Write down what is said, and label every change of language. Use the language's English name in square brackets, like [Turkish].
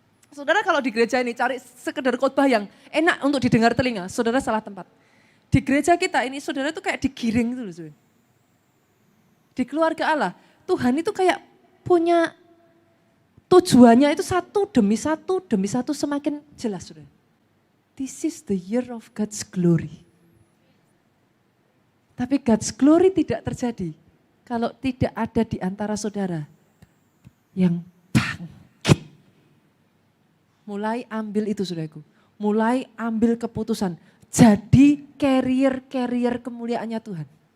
[Indonesian] Saudara kalau di gereja ini cari sekedar khotbah yang enak untuk didengar telinga, saudara salah tempat. Di gereja kita ini saudara itu kayak digiring gitu loh. Di keluarga Allah, Tuhan itu kayak punya tujuannya itu satu demi satu semakin jelas. Saudara. [English] This is the year of God's glory. [Indonesian] Tapi [English] God's glory [Indonesian] tidak terjadi kalau tidak ada di antara saudara yang bangkit. Mulai ambil itu saudaraku. Mulai ambil keputusan. Jadi carrier kemuliaannya Tuhan.